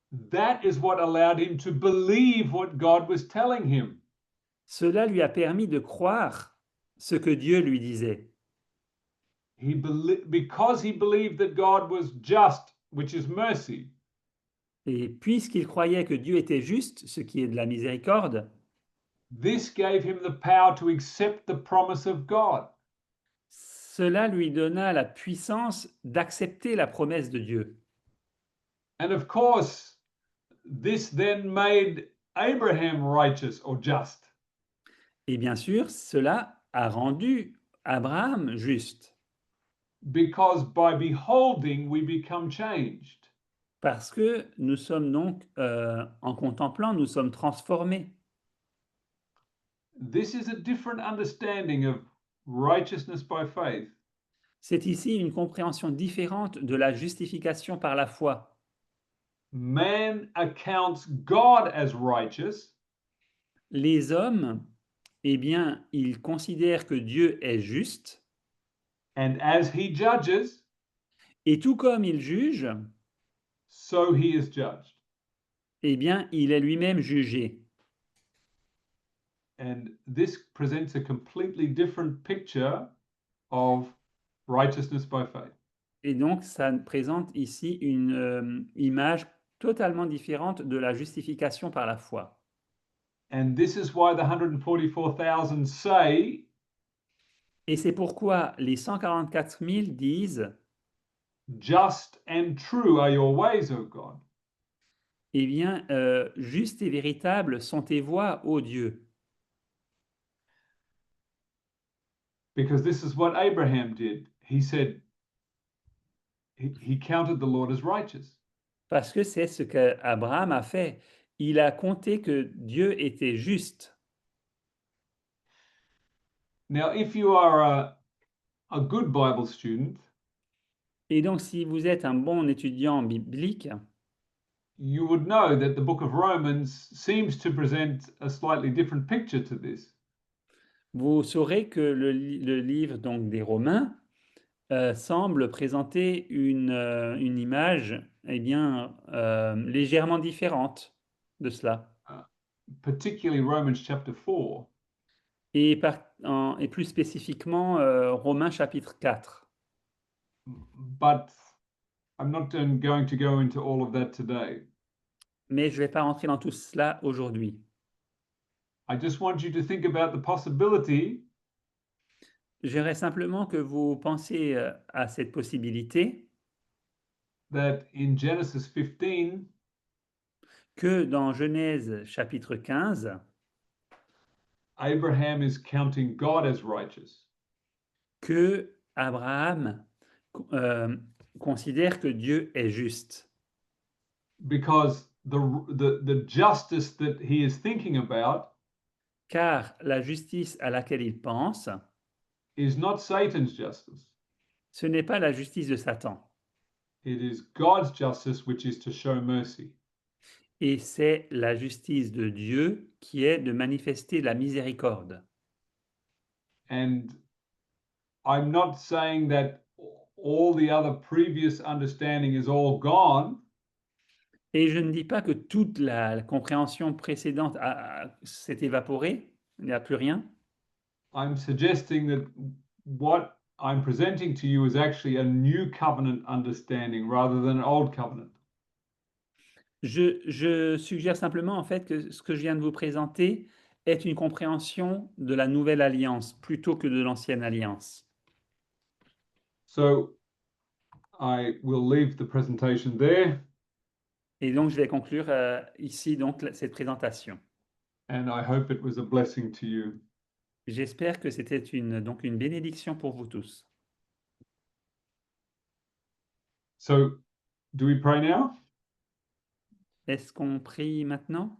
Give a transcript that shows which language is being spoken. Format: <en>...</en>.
<en>that is what allowed him to believe what God was telling him.</en> <fr>cela lui a permis de croire ce que Dieu lui disait.</fr> <en>Because he believed that God was just, which is mercy,</en> <fr>Et puisqu'il croyait que Dieu était juste, ce qui est de la miséricorde,</fr> <en>this gave him the power to accept the promise of God.</en> <fr>cela lui donna la puissance d'accepter la promesse de Dieu.</fr> <en>And of course, this then made Abraham righteous or just.</en> <fr>Et bien sûr, cela a rendu Abraham juste,</fr> <en>Because by beholding, we become changed.</en> <fr>parce que nous sommes donc, en contemplant, nous sommes transformés.</fr> <en>This is a different understanding of righteousness by faith.</en> <fr>C'est ici une compréhension différente de la justification par la foi.</fr> <en>Man accounts God as righteous,</en> <fr>Les hommes, eh bien, ils considèrent que Dieu est juste,</fr> <en>and as he judges,</en> <fr>et tout comme il juge,</fr> <en>so he is judged.</en> <fr>eh bien, il est lui-même jugé.</fr> <en>And this presents a completely different picture of righteousness by faith.</en> <fr>Et donc, ça présente ici une image totalement différente de la justification par la foi.</fr> <en>And this is why the 144,000 say,</en> <fr>Et c'est pourquoi les 144 000 disent,</fr> <en>just and true are your ways, O God.</en> <fr>eh bien, justes et véritables sont tes voies, ô Dieu.</fr> <en>Because this is what Abraham did. He said, he counted the Lord as righteous.</en> <fr>Parce que c'est ce qu'Abraham a fait. Il a compté que Dieu était juste.</fr> <en>Now, if you are a good Bible student,</en> <fr>Et donc, si vous êtes un bon étudiant biblique,</fr> <en>you would know that the book of Romans seems to present a slightly different picture to this.</en> <fr>vous saurez que le livre donc, des Romains semble présenter une image eh bien, légèrement différente de cela.</fr> <en>Particularly Romans chapter 4.</en> <fr>Et plus spécifiquement Romains chapitre 4.</fr> <en>But I'm not going to go into all of that today.</en> <fr>Mais je ne vais pas rentrer dans tout cela aujourd'hui.</fr> <en>I just want you to think about the possibility</en> <fr>J'aimerais simplement que vous pensiez à cette possibilité</fr> <en>that in Genesis 15,</en> <fr>que dans Genèse chapitre 15,</fr> <en>Abraham is counting God as righteous.</en> <fr>Que Abraham considère que Dieu est juste.</fr> <en>Because the justice that he is thinking about</en> <fr>Car la justice à laquelle il pense,</fr> <en>is not Satan's justice.</en> <fr>ce n'est pas la justice de Satan,</fr> <en>It is God's justice, which is to show mercy.</en> <fr>et c'est la justice de Dieu qui est de manifester la miséricorde.</fr> <en>And I'm not saying that all the other previous understanding is all gone.</en> <fr>Et je ne dis pas que toute la compréhension précédente s'est évaporée, il n'y a plus rien.</fr> <en>I'm suggesting that what I'm presenting to you is actually a new covenant understanding rather than an old covenant.</en> <fr>Je suggère simplement en fait que ce que je viens de vous présenter est une compréhension de la nouvelle alliance plutôt que de l'ancienne alliance.</fr> <en>So I will leave the presentation there,</en> <fr>Et donc je vais conclure ici donc cette présentation.</fr> <en>and I hope it was a blessing to you.</en> <fr>J'espère que c'était donc une bénédiction pour vous tous.</fr> <en>So do we pray now?</en> <fr>Est-ce qu'on prie maintenant?</fr>